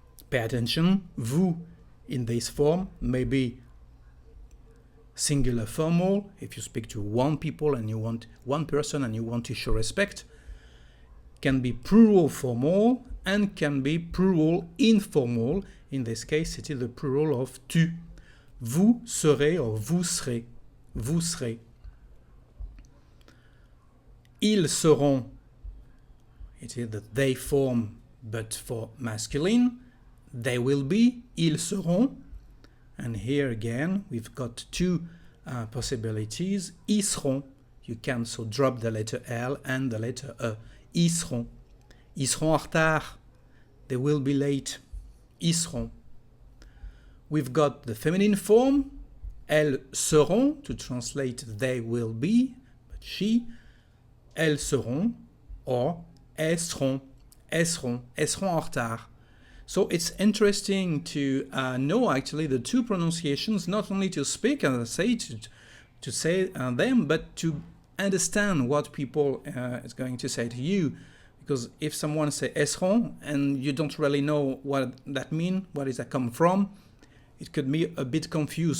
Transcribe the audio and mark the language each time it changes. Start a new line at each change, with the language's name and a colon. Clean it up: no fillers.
English: Pay attention, vous in this form may be singular formal if you speak to one person and you want to show respect, can be plural formal and can be plural informal. In this case it is the plural of tu.
French: Vous serez or vous serez. Vous serez. Ils seront.
English: It is the they form but for masculine. They will be.
French: Ils seront.
English: And here again, we've got two possibilities.
French: Ils seront.
English: You can so drop the letter L and the letter E. Ils seront.
French: Ils seront en retard.
English: They will be late.
French: Ils seront.
English: We've got the feminine form.
French: Elles seront,
English: to translate they will be, but she.
French: Elles seront, or elles seront. Elles seront. Elles seront en retard.
English: So it's interesting to know actually the two pronunciations, not only to speak and say to say them, but to understand what people is going to say to you. Because if someone say seront and you don't really know what that means, where does that come from, it could be a bit confused.